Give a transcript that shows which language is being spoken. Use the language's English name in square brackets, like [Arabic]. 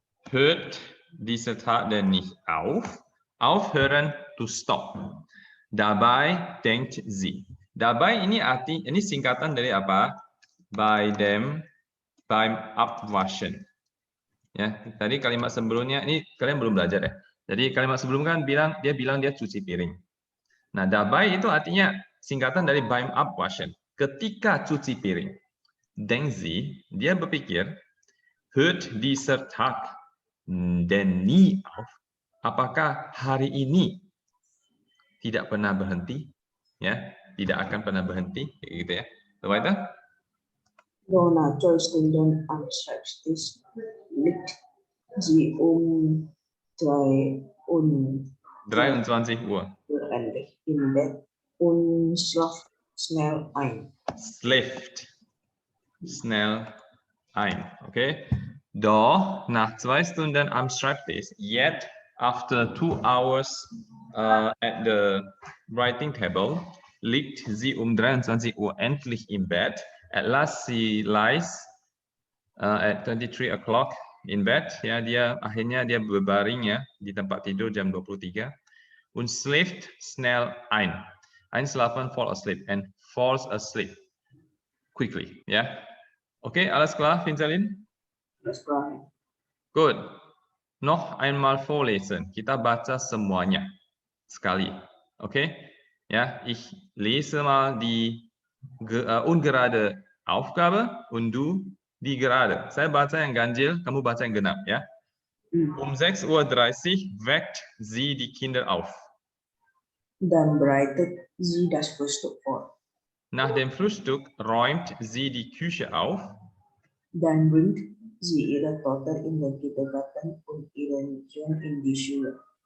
[German] Hört dieser Tag denn nicht auf? Aufhören, [English] to stop. [German] Dabei denkt sie. [Indonesian] Dabei ini singkatan dari apa? Beim Abwaschen. Ya, tadi kalimat sebelumnya ini kalian belum belajar ya. Jadi kalimat sebelum kan dia bilang dia cuci piring. Nah, dabei itu artinya singkatan dari beim Abwaschen. Ketika cuci piring. [German] Denkt sie, [Indonesian] dia berpikir, [German] hört dieser Tag denn nie auf? [Indonesian] apakah hari ini tidak pernah berhenti? Ya, tidak akan pernah berhenti, gitu ya. [German] So weiter. Då när Stunden anschreibt, liegt sie 23 Uhr. endlich im Bett und schlaft schnell ein. Schläft schnell ein. Okay. Doch nach 2 Stunden am Schreibtisch, [English] yet after 2 hours at the writing table, [German] liegt sie 23 Uhr endlich im Bett. [English] At last she lies at 23 o'clock in bed. [Indonesian] Ya, akhirnya dia berbaring ya di tempat tidur jam 23. [German] Und schläft schnell ein. [English] Einschlafen, fall asleep, and falls asleep quickly. Ya. [German] Oke, alles klar, Vincelin? Das war Good. Noch einmal vorlesen. [Indonesian] Kita baca semuanya sekali. Oke? [German] Ja, ich lese mal die ungerade Aufgabe und du die gerade. [Indonesian] Saya baca yang ganjil, kamu baca yang genap ya. [German] Um 6:30 Uhr weckt sie die Kinder auf. Dann bereitet sie das Frühstück vor. Nach dem Frühstück räumt sie die Küche auf. Dann bringt sie ihre Tochter in den Kindergarten und ihren Sohn in die Schule.